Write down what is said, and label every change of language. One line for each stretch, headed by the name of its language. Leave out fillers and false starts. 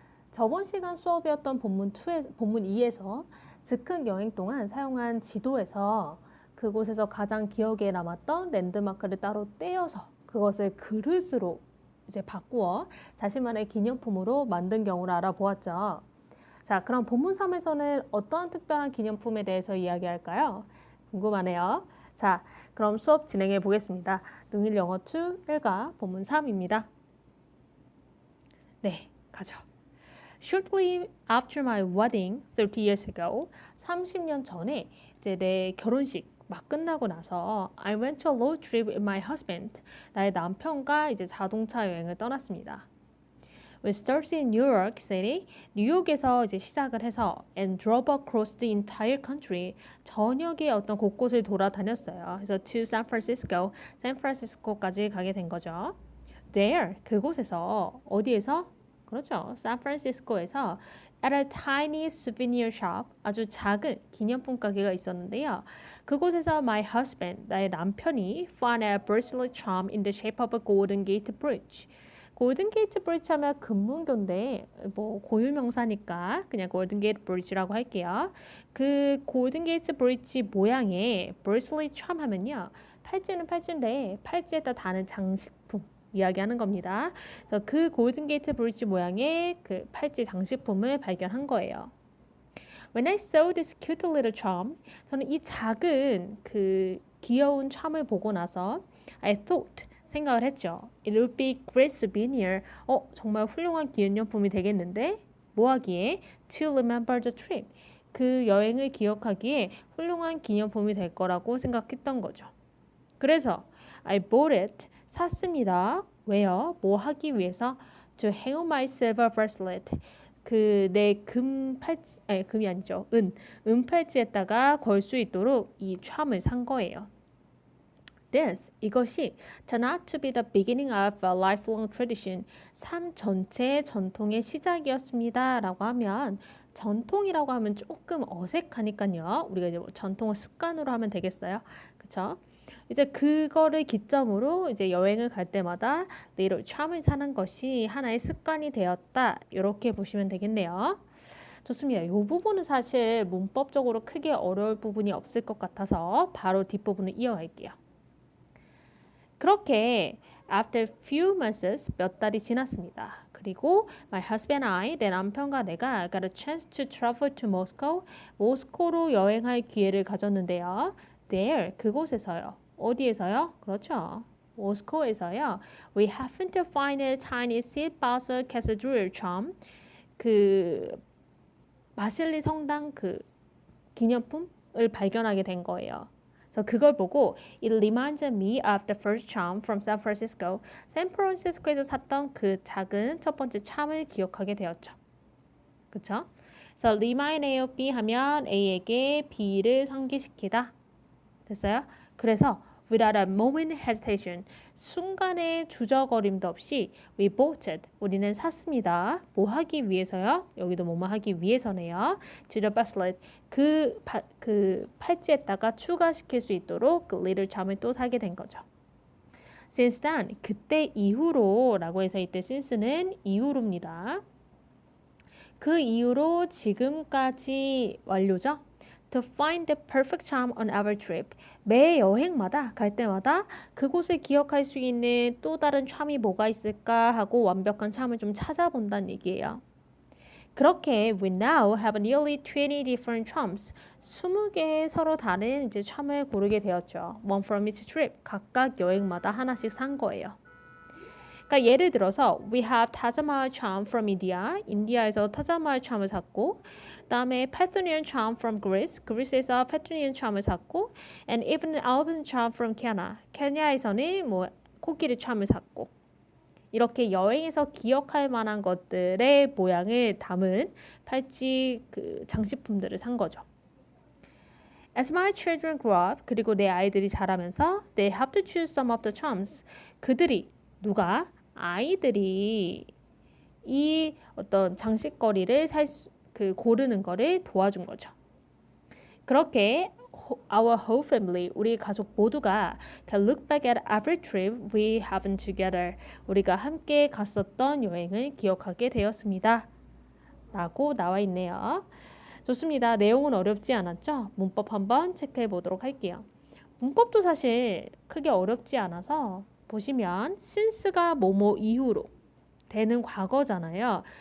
Korean: 저번 시간 수업이었던 본문 2에서 즉흥 여행 동안 사용한 지도에서 그곳에서 가장 기억에 남았던 랜드마크를 따로 떼어서 그것을 그릇으로 이제 바꾸어 자신만의 기념품으로 만든 경우를 알아보았죠. 자, 그럼 본문 3에서는 어떠한 특별한 기념품에 대해서 이야기할까요? 궁금하네요. 자, 그럼 수업 진행해 보겠습니다. 능률 영어 2 1과 본문 3입니다. 네, 가죠.
English: Shortly after my wedding 30 years ago,
Korean: 30년 전에 이제 내 결혼식 막 끝나고 나서
English: I went to a road trip with my husband.
Korean: 나의 남편과 이제 자동차 여행을 떠났습니다.
English: We started in New York City.
Korean: 뉴욕에서 이제 시작을 해서
English: and drove across the entire country.
Korean: 전역의 어떤 곳곳을 돌아다녔어요. 그래서
English: to San Francisco,
Korean: 샌프란시스코까지 가게 된 거죠. There, 그곳에서 어디에서? 그렇죠. 샌프란시스코에서
English: at a tiny souvenir shop,
Korean: 아주 작은 기념품 가게가 있었는데요. 그곳에서
English: my husband,
Korean: 나의 남편이
English: found a bracelet charm in the shape of a Golden Gate Bridge.
Korean: 골든 게이트 브리지 하면 금문교인데 뭐 고유명사니까 그냥 골든 게이트 브리지라고 할게요. 그 골든 게이트 브리지 모양의 브레슬릿 참 하면요. 팔찌는 팔찌인데 팔찌에다 다는 장식품 이야기하는 겁니다. 그래서 그 골든 게이트 브리지 모양의 그 팔찌 장식품을 발견한 거예요.
English: When I saw this cute little charm,
Korean: 저는 이 작은 그 귀여운 charm을 보고 나서
English: I thought
Korean: 생각을 했죠.
English: It would be great souvenir.
Korean: 정말 훌륭한 기념품이 되겠는데? 뭐 하기에?
English: To remember the trip.
Korean: 그 여행을 기억하기에 훌륭한 기념품이 될 거라고 생각했던 거죠. 그래서
English: I bought it.
Korean: 샀습니다. 왜요? 뭐 하기 위해서?
English: To hang on my silver bracelet.
Korean: 그 내 금 팔찌, 아니 금이 아니죠. 은 팔찌에다가 걸 수 있도록 이 charm을 산 거예요. 이것이
English: turned out to be the beginning of a lifelong tradition.
Korean: 삶 전체의 전통의 시작이었습니다. 라고 하면 전통이라고 하면 조금 어색하니까요. 우리가 이제 전통을 습관으로 하면 되겠어요. 그쵸? 이제 그거를 기점으로 이제 여행을 갈 때마다
English: little charm
Korean: 을 사는 것이 하나의 습관이 되었다. 이렇게 보시면 되겠네요. 좋습니다. 이 부분은 사실 문법적으로 크게 어려울 부분이 없을 것 같아서 바로 뒷부분을 이어갈게요. 그렇게
English: after few months
Korean: 몇 달이 지났습니다.
English: 그리고 my husband and I,
Korean: 내 남편과 내가
English: got a chance to travel to Moscow.
Korean: 모스코로 여행할 기회를 가졌는데요.
English: There,
Korean: 그곳에서요. 어디에서요? 그렇죠. 모스코에서요.
English: We happened to find a tiny St. Basil Cathedral charm.
Korean: 그 바실리 성당 그 기념품을 발견하게 된 거예요. 그래서 그걸 보고
English: it reminded me of the first charm from San Francisco.
Korean: 샌프란시스코에서 샀던 그 작은 첫 번째 charm을 기억하게 되었죠. 그쵸? 그래서 remind A of B 하면 A에게 B를 상기시키다. 됐어요?
English: 그래서 without a moment hesitation,
Korean: 순간의 주저거림도 없이
English: we bought it,
Korean: 우리는 샀습니다. 뭐 하기 위해서요? 여기도 뭐뭐 하기 위해서네요.
English: to the bracelet,
Korean: 그 팔찌에다가 추가시킬 수 있도록 그
English: little charm
Korean: 을 또 사게 된 거죠.
English: Since then,
Korean: 그때 이후로 라고 해서 이때 since는 이후로입니다. 그 이후로 지금까지 완료죠.
English: To find the perfect charm on our trip.
Korean: 매 여행마다 갈 때마다 그곳을 기억할 수 있는 또 다른 charm이 뭐가 있을까 하고 완벽한 charm을 좀 찾아본다는 얘기예요. 그렇게
English: we now have nearly 20 different charms.
Korean: 20개의 서로 다른 이제 charm을 고르게 되었죠.
English: One from each trip.
Korean: 각각 여행마다 하나씩 산 거예요. 그러니까 예를 들어서
English: we have Taj Mahal charm from India.
Korean: 인디아에서 타자마할 charm을 샀고 그다음에
English: Parthenian charm from Greece.
Korean: 그리스에서 Parthenian charm을 샀고
English: and even Alban charm from Kenya.
Korean: 케냐에서는 뭐 코끼리 charm을 샀고 이렇게 여행에서 기억할 만한 것들의 모양을 담은 팔찌 그 장식품들을 산 거죠.
English: As my children grow up,
Korean: 그리고 내 아이들이 자라면서
English: they have to choose some of the charms.
Korean: 그들이 누가 아이들이 이 어떤 장식거리를 고르는 거를 도와준 거죠.
English: 그렇게 our whole family,
Korean: 우리 가족 모두가
English: can look back at every trip we have been together.
Korean: 우리가 함께 갔었던 여행을 기억하게 되었습니다. 라고 나와 있네요. 좋습니다. 내용은 어렵지 않았죠? 문법 한번 체크해 보도록 할게요. 문법도 사실 크게 어렵지 않아서 보시면 since가 뭐뭐 이후로 되는 과거잖아요.